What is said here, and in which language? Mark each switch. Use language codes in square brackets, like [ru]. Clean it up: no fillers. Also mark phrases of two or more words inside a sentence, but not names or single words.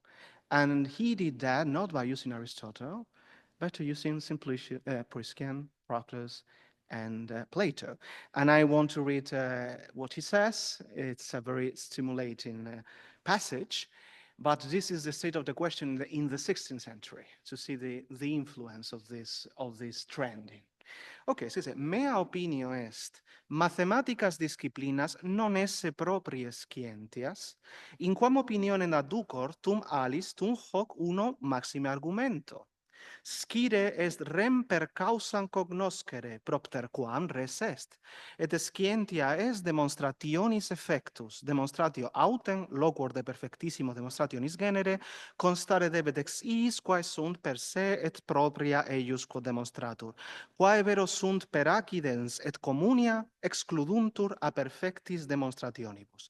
[en] And he did that not by using Aristotle, but using simply Priscian, Proclus, and Plato. And I want to read what he says. It's a very stimulating passage. But this is the state of the question in the 16th century, to see the influence of this trending. [it] Ok, si dice, [la] mea opinio est, mathematicas disciplinas non esse proprias scientias, in quam opinionem adducor tum alis tum hoc uno maxime argumento. Scire est rem per causam cognoscere, propter quam res est, et scientia est demonstrationis effectus, demonstratio autem loquor de perfectissimo demonstrationis genere, constare debet ex iis quae sunt per se et propria eiusco demonstratur, quae vero sunt per accidens et communia excluduntur a perfectis demonstrationibus.